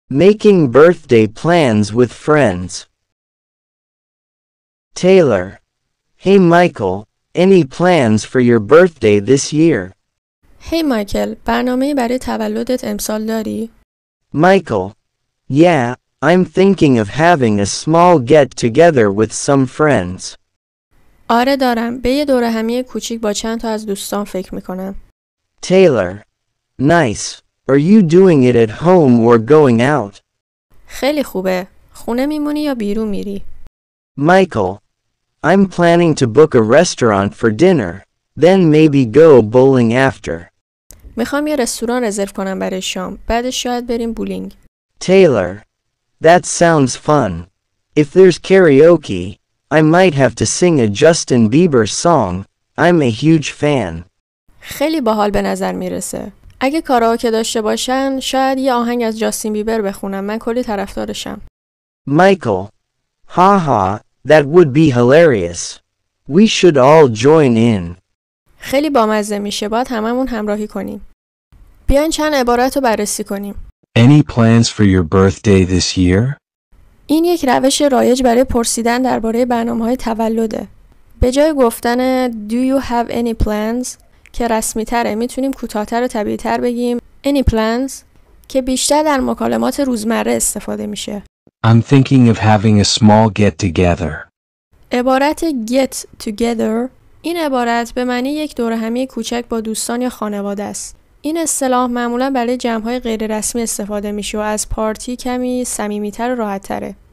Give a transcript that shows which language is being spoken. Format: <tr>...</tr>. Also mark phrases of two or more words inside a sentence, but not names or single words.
<en>Making birthday plans with friends. Taylor. Hey Michael, any plans for your birthday this year?</en> <fa>هی مایکل، برنامه‌ای برای تولدت امسال داری؟</fa> <en>Michael. Yeah, I'm thinking of having a small get-together with some friends.</en> <fa>آره دارم. به یه دوره همی کوچیک با چند تا از دوستان فکر میکنم.</fa> <en>Taylor. Nice. Are you doing it at home or going out?</en> <fa>خیلی خوبه. خونه میمونی یا بیرون میری؟</fa> <en>Michael. I'm planning to book a restaurant for dinner, then maybe go bowling after.</en> <fa>میخوام یه رستوران رزرو کنم برای شام. بعدش شاید بریم بولینگ.</fa> <en>Taylor. That sounds fun. If there's karaoke, I might have to sing a Justin Bieber song. I'm a huge fan.</en> <fa>خیلی باحال به نظر میرسه. اگه کاراوکه داشته باشن شاید یه آهنگ از جاستین بیبر بخونم. من کلی طرفدارشم.</fa> <en>Michael. Haha, that would be hilarious. We should all join in.</en> <fa>خیلی بامزه میشه. باید هممون همراهی کنیم. بیاین چند عبارت رو بررسی کنیم.</fa> <en>Any plans for your birthday this year?</en> <fa>این یک روش رایج برای پرسیدن درباره برنامه‌های تولده. به جای گفتن</fa> <en>Do you have any plans</en> <fa>که رسمی تره میتونیم کوتاه‌تر و طبیعی‌تر بگیم</fa> <en>Any plans</en> <fa>که بیشتر در مکالمات روزمره استفاده میشه.</fa> <en>I'm thinking of having a small get-together.</en> <fa>عبارت</fa> <en>get together</en> <fa>این عبارت به معنی یک دوره همی کوچک با دوستان یا خانواده است. این اصطلاح معمولا برای جمع‌های غیر رسمی استفاده میشه و از پارتی کمی صمیمیتر و راحت‌تره.</fa>